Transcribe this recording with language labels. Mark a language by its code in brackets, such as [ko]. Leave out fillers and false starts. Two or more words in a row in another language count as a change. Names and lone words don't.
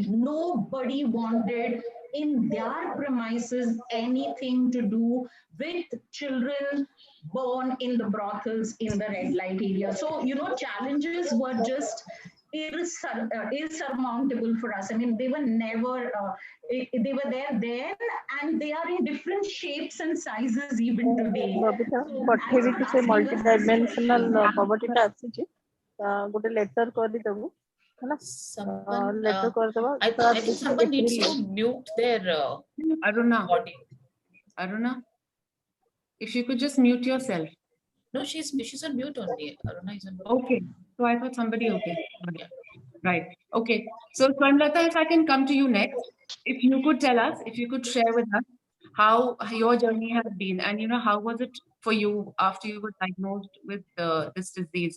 [en] Nobody wanted in their premises anything to do with children born in the brothels in the red light area. So, challenges were just insurmountable for us. I mean, they were never, they were there then, and they are in different shapes and sizes even today. Babita, [or] ପଠେଇବି କି ସେ [en] multidimensional poverty [or] ଟା ଆସିଛି ଗୋଟେ letter କରିଦେବୁ ହେଲା letter କରିଦେବା [en] I think someone needs to mute their Aruna, if you could just mute yourself. No, she's on mute only. Aruna is on mute. Okay, so I thought somebody. Okay, yeah. Right. Okay, so Swarnlata, if I can come to you next, if you could tell us, if you could share with us how your journey has been, and how was it for you after you were diagnosed with this disease?